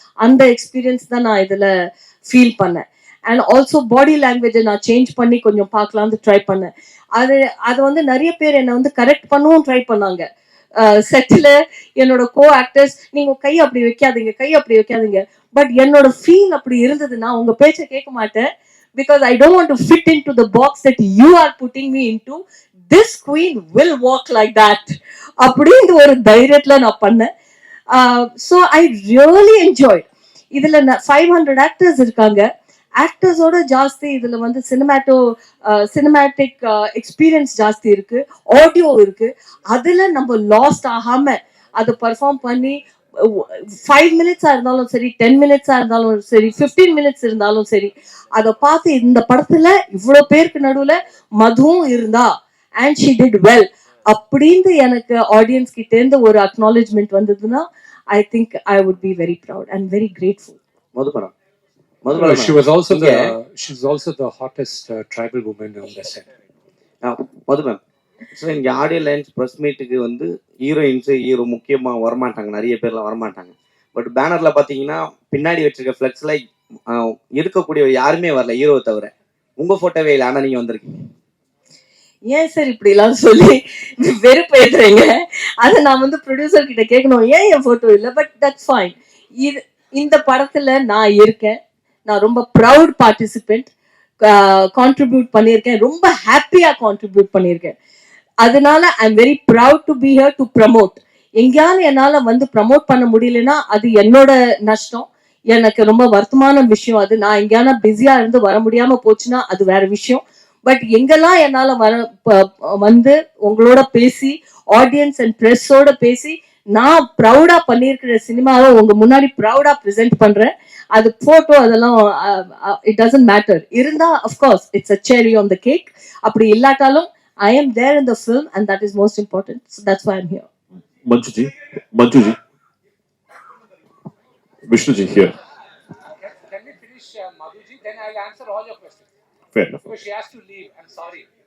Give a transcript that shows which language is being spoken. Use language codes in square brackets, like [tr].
[ta] அந்த எக்ஸ்பீரியன்ஸ் தான் நான் இதுல ஃபீல் பண்ணேன். அண்ட் ஆல்சோ பாடி லாங்குவேஜை நான் சேஞ்ச் பண்ணி கொஞ்சம் பார்க்கலான்னு ட்ரை பண்ணேன். அது வந்து நிறைய பேர் என்னை வந்து கரெக்ட் பண்ணவும் ட்ரை பண்ணாங்க. செட்டில் என்னோட கோ ஆக்டர்ஸ், நீங்க கை அப்படி வைக்காதீங்க. பட் என்னோட ஃபீல் அப்படி இருந்ததுன்னா உங்க பேச்சை கேட்க மாட்டேன். [en] Because I don't want to fit into the box that you are putting me into. This queen will walk like that. [ta] அப்படின்ற ஒரு தைரியத்துல நான் பண்ணேன். [en] So I really enjoy. [ta] இதுல 500 ஆக்டர்ஸ் இருக்காங்க. ஆக்டர்ஸோட ஜாஸ்தி இதுல வந்து சினிமேட்டிக் எக்ஸ்பீரியன்ஸ் ஜாஸ்தி இருக்கு, ஆடியோ இருக்கு. அதுல நம்ம லாஸ்ட் ஆகாம அதை பர்ஃபார்ம் பண்ணி 5 மினிட்ஸா இருந்தாலும் சரி, 10 மினிட்ஸா இருந்தாலும் சரி, 15 மினிட்ஸ் இருந்தாலும் சரி, அதை பார்த்து இந்த படத்துல இவ்வளவு பேருக்கு நடுவுல மதுவும் இருந்தா [en] and she did well [ta] அப்படின்னு எனக்கு ஆடியன்ஸ் கிட்ட இருந்து ஒரு அக்னாலேஜ்மெண்ட் வந்ததுன்னா [en] I think I would be very proud and very grateful. [ta] மதுபரம். [en] She was also the hottest tribal woman on the set. [ta] மதுபரம். So இங்கே ஆடியோ லைன்ஸ் ப்ரெஸ் மீட்டுக்கு வந்து ஹீரோ முக்கியமாக வரமாட்டாங்க, நிறைய பேர்லாம் வரமாட்டாங்க. பட் பேனரில் பார்த்தீங்கன்னா பின்னாடி வச்சிருக்க ஃப்ளெக்ஸில் இருக்கக்கூடிய யாருமே வரல, ஹீரோவை தவிர. உங்கள் ஃபோட்டோவே இல்லை, ஆனால் நீங்கள் வந்திருக்கீங்க. ஏன் சார் இப்படிலாம் சொல்லி வெறுப்பேற்றுறீங்க? அதை நான் வந்து ப்ரொடியூசர் கிட்ட கேட்கணும், ஏன் என் ஃபோட்டோ இல்லை? [en] But that's fine. [ta] இந்த படத்தில் நான் இருக்கேன். நான் ரொம்ப ப்ரவுட் பார்ட்டிசிபெண்ட். கான்ட்ரிபியூட் பண்ணியிருக்கேன், ரொம்ப ஹாப்பியாக கான்ட்ரிபியூட் பண்ணியிருக்கேன். அதனால [en] I am very proud to be here to promote. [ta] எங்கேயாவது என்னால் வந்து ப்ரமோட் பண்ண முடியலன்னா அது என்னோட நஷ்டம், எனக்கு ரொம்ப வருத்தமான விஷயம். அது நான் எங்கேயானா பிஸியாக இருந்து வர முடியாமல் போச்சுன்னா அது வேற விஷயம். பட் எங்கெல்லாம் என்னால் வந்து உங்களோட பேசி, ஆடியன்ஸ் அண்ட் ப்ரெஸ்ஸோட பேசி நான் ப்ரௌடாக பண்ணியிருக்கிற சினிமாவை உங்க முன்னாடி ப்ரௌடாக ப்ரெசென்ட் பண்ணுறேன். அது ஃபோட்டோ அதெல்லாம் [en] It doesn't matter. [ta] இருந்தால் [en] Of course it's a cherry on the cake. [ta] அப்படி இல்லாட்டாலும் [en] I am there in the film and that is most important. So that's why I'm here. Manjuji, Vishnuji here. Can we finish Madhuji? Then I'll answer all your questions. Fair enough. Because she has to leave. I'm sorry.